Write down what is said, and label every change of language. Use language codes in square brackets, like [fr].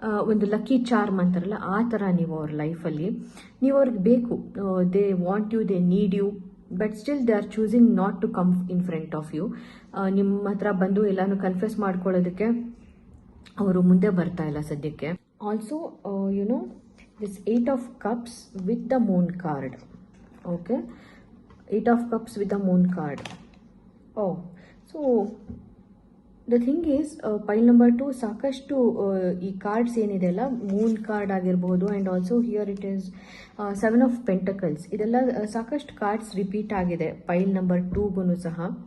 [kn] ಒಂದು lucky charm ಅಂತಾರಲ್ಲ ಆ ಥರ ನೀವು ಅವ್ರ ಲೈಫಲ್ಲಿ ನೀವು ಅವ್ರಿಗೆ ಬೇಕು, [en] They want you, they need you, but still they are choosing not to come in front of you. [kn] ನಿಮ್ಮ ಹತ್ರ ಬಂದು ಎಲ್ಲಾನು ಕನ್ಫೆಸ್ ಮಾಡ್ಕೊಳ್ಳೋದಕ್ಕೆ ಅವರು ಮುಂದೆ ಬರ್ತಾ ಇಲ್ಲ ಸದ್ಯಕ್ಕೆ. [en] Also you know this 8 of Cups with the Moon card. Okay, 8 of Cups with the Moon card. Oh, so the thing is, pile number 2 [kn] ಸಾಕಷ್ಟು ಈ ಕಾರ್ಡ್ಸ್ ಏನಿದೆ ಅಲ್ಲ, ಮೂನ್ ಕಾರ್ಡ್ ಆಗಿರ್ಬೋದು, [en] And also here it is 7 of Pentacles. [kn] ಇದೆಲ್ಲ ಸಾಕಷ್ಟು cards repeat ಆಗಿದೆ ಪೈಲ್ number 2ಗೂ ಸಹ.